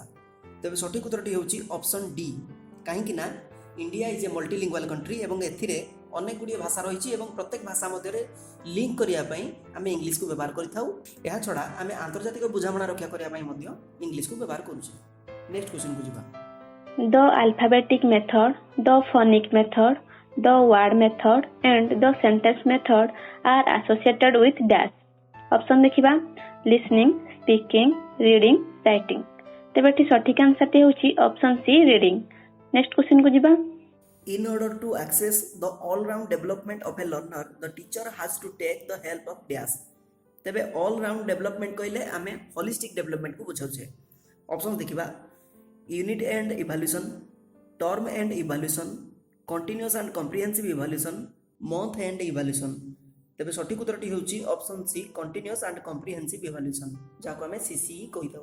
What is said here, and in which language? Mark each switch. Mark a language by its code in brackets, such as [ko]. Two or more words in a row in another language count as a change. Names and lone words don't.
[or] ତେବେ ସଠିକ ଉତ୍ତରଟି ହେଉଛି [en] option D. [or] କାହିଁକି ନା [en] India is a multilingual country [or] ଏବଂ ଏଥିରେ ଅନେକ ଗୁଡ଼ିଏ ଭାଷା ରହିଛି ଏବଂ ପ୍ରତ୍ୟେକ ଭାଷା ମଧ୍ୟରେ ଲିଙ୍କ କରିବା ପାଇଁ ଆମେ ଇଂଲିଶକୁ ବ୍ୟବହାର କରିଥାଉ। ଏହାଛଡ଼ା ଆମେ ଆନ୍ତର୍ଜାତିକ ବୁଝାମଣା ରକ୍ଷା କରିବା ପାଇଁ ମଧ୍ୟ ଇଂଲିଶକୁ ବ୍ୟବହାର କରୁଛେ। [en] next questionକୁ [or] ଯିବା। [en] The alphabetic method, the phonic method, the word method and the sentence method are associated with dash। [or] ଅପସନ ଦେଖିବା [en] listening, speaking, reading, writing। [or] ତେବେ ଏଠି ସଠିକ ଆନ୍ସରଟି ହେଉଛି [en] option C reading. next questionକୁ [or] ଯିବା। [en] In order to access the all-round development of a learner, the teacher has to take the help of dash। [or] ତେବେ [en] all-round development [or] କହିଲେ ଆମେ [en] holistic developmentକୁ [or] ବୁଝାଉଛେ। [en] option ଦେଖିବା unit end evaluation, term end evaluation, continuous and comprehensive evaluation, month end evaluation। [or] ତେବେ ସଠିକ ଉତ୍ତରଟି ହେଉଛି [en] option C continuous and comprehensive evaluation, [or] ଯାହାକୁ ଆମେ CCE କହିଥାଉ।